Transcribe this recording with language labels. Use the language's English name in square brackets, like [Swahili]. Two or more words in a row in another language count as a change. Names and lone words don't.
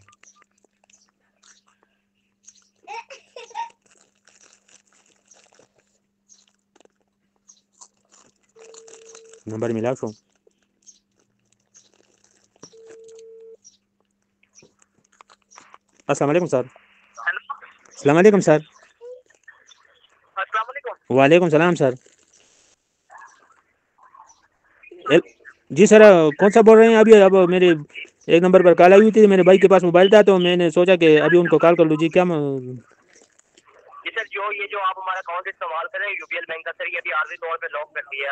[Pashto] نمبر میلاو شو. [Urdu] السلام علیکم سر. السلام علیکم سر. السلام علیکم. وعلیکم السلام سر. جی سر، کون سا بول رہے ہیں ابھی? اب میرے ایک نمبر پر کال آئی ہوئی تھی، میرے بھائی کے پاس موبائل تھا تو میں نے سوچا کہ ابھی ان کو کال کر لوں. جی کیا جی سر، جو آپ ہمارا اکاؤنٹ استعمال کر رہے ہیں یو بی ایل بینک کا، سر یہ ابھی عارضی طور پہ لاک کر دیا ہے.